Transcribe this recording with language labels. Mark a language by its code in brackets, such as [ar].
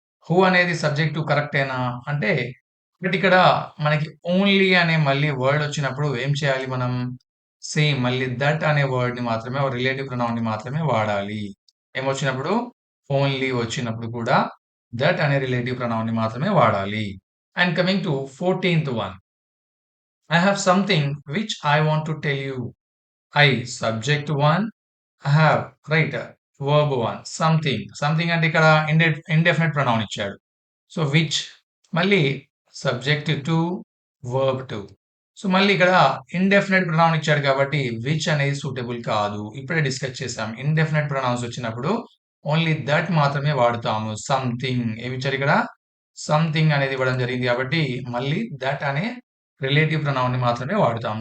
[te] Who అనేది subject కరెక్టేనా అంటే బట్ ఇక్కడ మనకి ఓన్లీ అనే మళ్ళీ వర్డ్ వచ్చినప్పుడు ఏం చేయాలి మనం? సేమ్ మళ్ళీ దట్ అనే వర్డ్ ని మాత్రమే రిలేటివ్ ప్రొనౌన్ ని మాత్రమే వాడాలి. ఏమొచ్చినప్పుడు? ఓన్లీ వచ్చినప్పుడు కూడా దట్ అనే రిలేటివ్ ప్రొనౌన్ ని మాత్రమే వాడాలి. And coming to 14th one. [en] I have something which I want to tell you. I subject one, I have right verb one, something. [te] Something అంటే ఇక్కడ indefinite pronoun ఇచ్చాడు. సో which మళ్ళీ subject to verb to. So మళ్ళీ ఇక్కడ indefinite pronoun ఇచ్చాడు కాబట్టి which అనేది suitable కాదు. ఇప్పుడే డిస్కస్ చేసాం. indefinite pronouns వచ్చినప్పుడు ఓన్లీ దట్ మాత్రమే వాడుతాము. సంథింగ్ ఏమి ఇచ్చారు ఇక్కడ? సంథింగ్ అనేది ఇవ్వడం జరిగింది కాబట్టి మళ్ళీ దట్ అనే రిలేటివ్ ప్రొనౌన్ ని మాత్రమే వాడుతాం.